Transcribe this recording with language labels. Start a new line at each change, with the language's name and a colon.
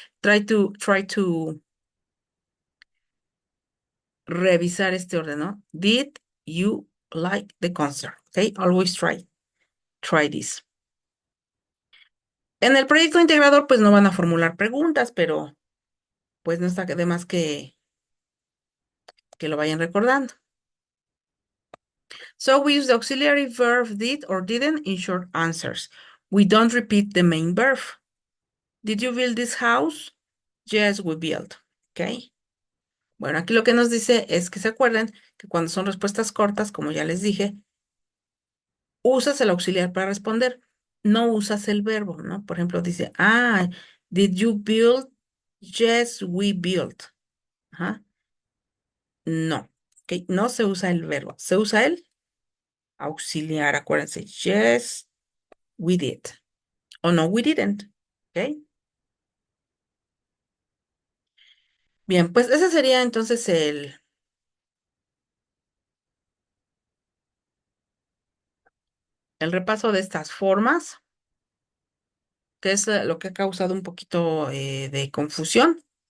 English: Try to
Spanish: revisar este orden, ¿no?
English: Did you like the concert? Okay, always try this.
Spanish: En el proyecto integrador, pues no van a formular preguntas, pero pues no está de más que lo vayan recordando.
English: So we use the auxiliary verb did or didn't in short answers. We don't repeat the main verb. Did you build this house? Yes, we built. Okay.
Spanish: Bueno, aquí lo que nos dice es que se acuerden que cuando son respuestas cortas, como ya les dije, usas el auxiliar para responder, no usas el verbo, ¿no? Por ejemplo, dice,
English: did you build? Yes, we built. Ajá.
Spanish: No, ok, no se usa el verbo, se usa el auxiliar, acuérdense.
English: Yes, we did. O no, we didn't. Ok.
Spanish: Bien, pues ese sería entonces el repaso de estas formas, que es lo que ha causado un poquito de confusión.